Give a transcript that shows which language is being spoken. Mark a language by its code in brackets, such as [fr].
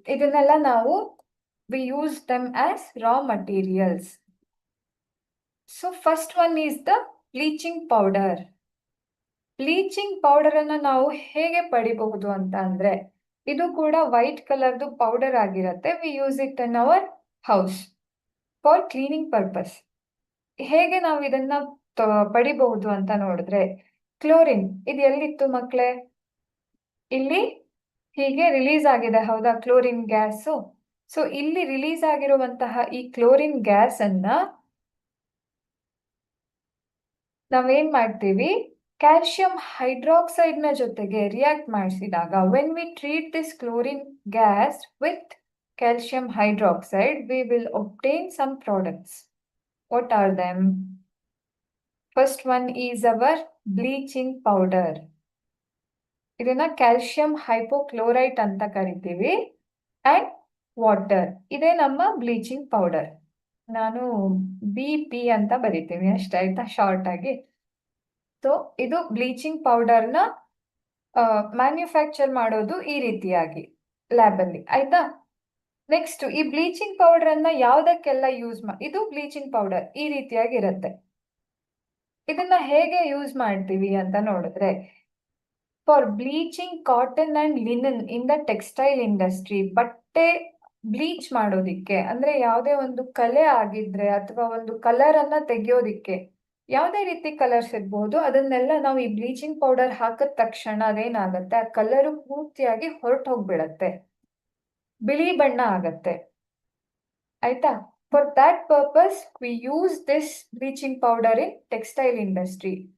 [kn] ಇದನ್ನೆಲ್ಲ ನಾವು [en] we use them as raw materials. So first one is the bleaching powder. [kn] Bleaching powder ಅನ್ನ ನಾವು ಹೇಗೆ ಪಡಿಬಹುದು ಅಂತ ಅಂದ್ರೆ, ಇದು ಕೂಡ ವೈಟ್ ಕಲರ್ದು ಪೌಡರ್ ಆಗಿರುತ್ತೆ. [en] We use it in our house for cleaning purpose. [kn] ಹೇಗೆ ನಾವು ಇದನ್ನ ಪಡಿಬಹುದು ಅಂತ ನೋಡಿದ್ರೆ, ಕ್ಲೋರಿನ್ ಇದು ಎಲ್ಲಿತ್ತು ಮಕ್ಕಳೇ, ಇಲ್ಲಿ ಹೀಗೆ ರಿಲೀಸ್ ಆಗಿದೆ, ಹೌದಾ, ಕ್ಲೋರಿನ್ ಗ್ಯಾಸು. ಸೊ ಇಲ್ಲಿ ರಿಲೀಸ್ ಆಗಿರುವಂತಹ ಈ ಕ್ಲೋರಿನ್ ಗ್ಯಾಸ್ ಅನ್ನ ನಾವೇನ್ ಮಾಡ್ತೀವಿ, ಕ್ಯಾಲ್ಸಿಯಂ ಹೈಡ್ರಾಕ್ಸೈಡ್ ನ ಜೊತೆಗೆ ರಿಯಾಕ್ಟ್ ಮಾಡಿಸಿದಾಗ, [en] When we treat this chlorine gas with calcium hydroxide, we will obtain some products. What are them? First one is our bleaching powder. [kn] ಇದನ್ನ ಕ್ಯಾಲ್ಸಿಯಂ ಹೈಪೋಕ್ಲೋರೈಟ್ ಅಂತ ಕರಿತೀವಿ. ಅಂಡ್ ವಾಟರ್, ಇದೇ ನಮ್ಮ ಬ್ಲೀಚಿಂಗ್ ಪೌಡರ್. ನಾನು BP ಅಂತ ಬರಿತೀನಿ ಅಷ್ಟೇ, ಆಯ್ತಾ, ಶಾರ್ಟ್ ಆಗಿ. ಸೊ ಇದು ಬ್ಲೀಚಿಂಗ್ ಪೌಡರ್ನ ಮ್ಯಾನ್ಯುಫ್ಯಾಕ್ಚರ್ ಮಾಡೋದು ಈ ರೀತಿಯಾಗಿ ಲ್ಯಾಬಲ್ಲಿ, ಆಯ್ತಾ. ನೆಕ್ಸ್ಟ್, ಈ ಬ್ಲೀಚಿಂಗ್ ಪೌಡರ್ ಅನ್ನ ಯಾವ್ದಕ್ಕೆಲ್ಲ ಯೂಸ್ ಇದು ಬ್ಲೀಚಿಂಗ್ ಪೌಡರ್ ಈ ರೀತಿಯಾಗಿ ಇರುತ್ತೆ. ಇದನ್ನ ಹೇಗೆ ಯೂಸ್ ಮಾಡ್ತೀವಿ ಅಂತ ನೋಡಿದ್ರೆ, [en] for bleaching cotton and linen in the textile industry, [kn] ಬಟ್ಟೆ ಬ್ಲೀಚ್ ಮಾಡೋದಿಕ್ಕೆ, ಅಂದ್ರೆ ಯಾವುದೇ ಒಂದು ಕಲೆ ಆಗಿದ್ರೆ ಅಥವಾ ಒಂದು ಕಲರ್ ಅನ್ನ ತೆಗೆಯೋದಿಕ್ಕೆ, ಯಾವುದೇ ರೀತಿ ಕಲರ್ಸ್ ಇರ್ಬೋದು, ಅದನ್ನೆಲ್ಲ ನಾವು ಈ ಬ್ಲೀಚಿಂಗ್ ಪೌಡರ್ ಹಾಕಿದ ತಕ್ಷಣ ಅದೇನಾಗತ್ತೆ, ಆ ಕಲರು ಪೂರ್ತಿಯಾಗಿ ಹೊರಟು ಹೋಗ್ಬಿಡತ್ತೆ, ಬಿಳಿ ಬಣ್ಣ ಆಗತ್ತೆ, ಆಯ್ತಾ. [en] For that purpose we use this bleaching powder in textile industry.